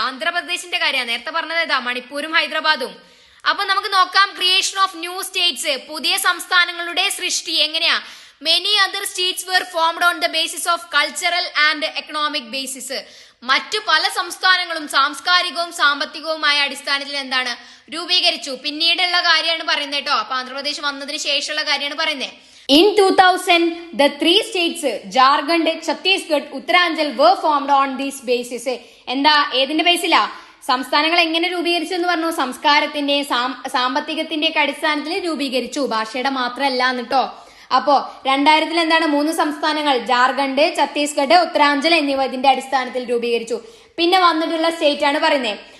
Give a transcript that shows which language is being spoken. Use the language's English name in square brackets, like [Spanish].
[Malayalam] ആന്ധ്രാപ്രദേശിന്റെ കാര്യമാണ്. നേരത്തെ പറഞ്ഞത് ഏതാ? മണിപ്പൂരും ഹൈദരാബാദും. അപ്പൊ നമുക്ക് നോക്കാം, [English] creation of new states, [Malayalam] പുതിയ സംസ്ഥാനങ്ങളുടെ സൃഷ്ടി എങ്ങനെയാ? [English] Many other states were formed on the basis of cultural and economic basis. [Malayalam] മറ്റു പല സംസ്ഥാനങ്ങളും സാംസ്കാരികവും സാമ്പത്തികവുമായ അടിസ്ഥാനത്തിൽ എന്താണ് രൂപീകരിച്ചു. പിന്നീടുള്ള കാര്യമാണ് പറയുന്നത് കേട്ടോ. അപ്പൊ ആന്ധ്രാപ്രദേശ് വന്നതിന് ശേഷമുള്ള കാര്യമാണ് പറയുന്നത്. [English] In 2000, the 3 states, Jharkhand, Chhattisgarh, Uttarakhand were formed on this basis. [Malayalam] എന്താ? ഏതിന്റെ ബേസിലാ? സംസ്ഥാനങ്ങൾ എങ്ങനെ രൂപീകരിച്ചു എന്ന് പറഞ്ഞു? സംസ്കാരത്തിന്റെ സാമ്പത്തികത്തിന്റെ ഒക്കെ അടിസ്ഥാനത്തിൽ രൂപീകരിച്ചു. ഭാഷയുടെ മാത്രമല്ല എന്നിട്ടോ. അപ്പോ 2000 എന്താണ്? 3 സംസ്ഥാനങ്ങൾ ജാർഖണ്ഡ്, ഛത്തീസ്ഗഡ്, ഉത്തരാഞ്ചൽ എന്നിവ ഇതിന്റെ അടിസ്ഥാനത്തിൽ രൂപീകരിച്ചു. പിന്നെ വന്നിട്ടുള്ള സ്റ്റേറ്റ് ആണ് പറയുന്നത്.